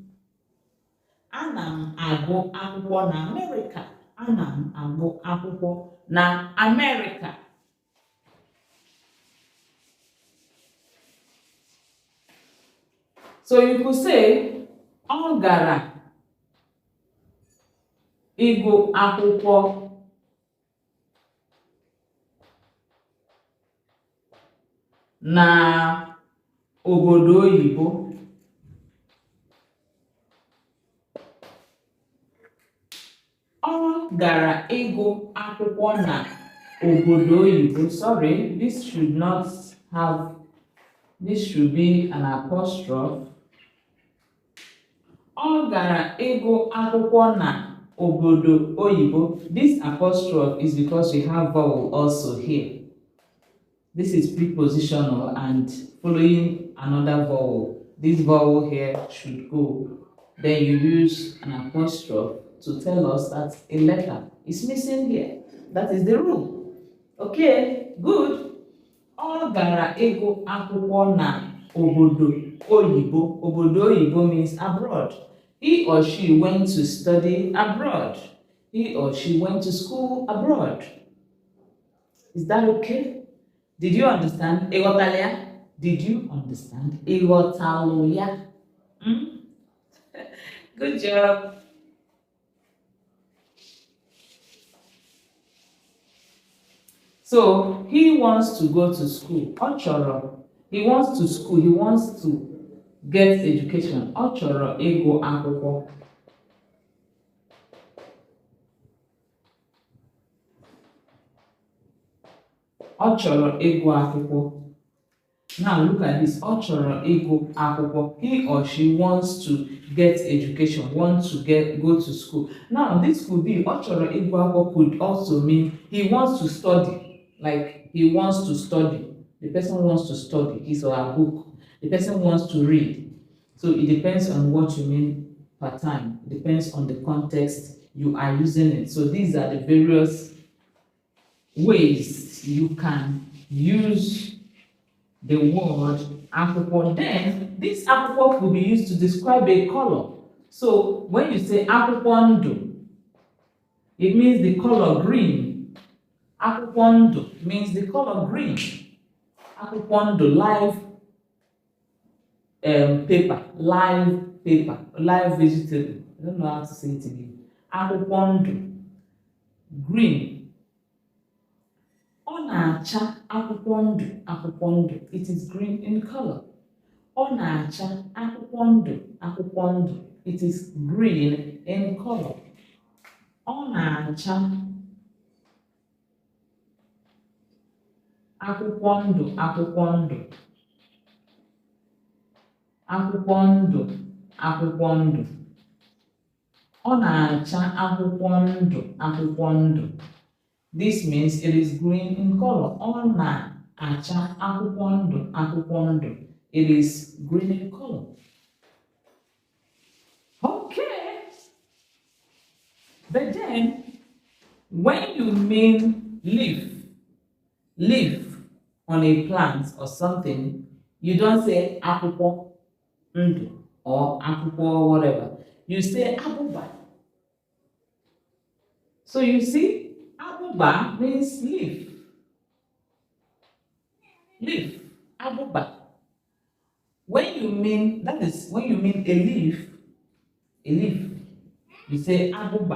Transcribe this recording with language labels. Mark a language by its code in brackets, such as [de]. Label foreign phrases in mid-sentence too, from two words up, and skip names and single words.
[ig] Anam agụ akwụkwọ na America. Anam agụ akwụkwọ na America. [en] So you could say, [ig] ọ gara ịgụ akwụkwọ na obodo oyibo. Ọ gara ịgụ akwụkwọ na obodo oyibo. [en] Sorry, this should not have, this should be an apostrophe. [ig] Ọ gara ịgụ akwụkwọ na obodo oyibo. [en] This apostrophe is because we have vowel also here. This is prepositional and following another vowel. This vowel here should go. Then you use an apostrophe to tell us that a letter is missing here. That is the rule. Okay, good. [ig] Ọ gara ịgụ akwụkwọ na obodo oyibo. Obodo oyibo [en] means abroad. He or she went to study abroad. He or she went to school abroad. Is that okay? Did you understand? Ịghọtala? Did you understand? Ịghọtala? Good job. So he wants to go to school. [ig] Ọ chọrọ. [en] He wants to school. He wants to get education. [ig] Ọ chọrọ ịgụ akwụkwọ. Ọ chọrọ ịgụ akwụkwọ. [en] Now look at this. [ig] Ọ chọrọ ịgụ akwụkwọ. [en] He or she wants to get education, wants to go to school. Now this could be [ig] ọ chọrọ ịgụ akwụkwọ [en] could also mean he wants to study. Like he wants to study. The person wants to study his or her book. The person wants to read. So it depends on what you mean per time. It depends on the context you are using it. So these are the various ways you can use the word akwụkwọ. Then this akwụkwọ could be used to describe a color. So when you say [ig] akwụkwọ ndụ, [en] it means the color green. [ig] Akwụkwọ ndụ [en] means the color green. [ig] akwụkwọ ndụ, [en] live paper, live vegetable. I don't know how to say it again. [ig] Akwụkwọ ndụ, green. Ọ na-acha akwụkwọ ndụ, akwụkwọ ndụ. [en] It is green in color. [ig] Ọ na-acha akwụkwọ ndụ, akwụkwọ ndụ. [en] It is green in color. [ig] Ọ na-acha akwụkwọ ndụ, akwụkwọ ndụ. Akwụkwọ ndụ, akwụkwọ ndụ. Ọ na-acha akwụkwọ ndụ, akwụkwọ ndụ. [en] This means it is green in color. [ig] Ọ na-acha akwụkwọ ndụ, akwụkwọ ndụ. [en] It is green in color. Okay. But then, when you mean leaf on a plant or something, you don't say [ig] akwụkwọ ndụ [en] or akwụkwọ whatever. You say abụba. So you see, abụba means leaf. Leaf, abụba. When you mean a leaf, you say abụba.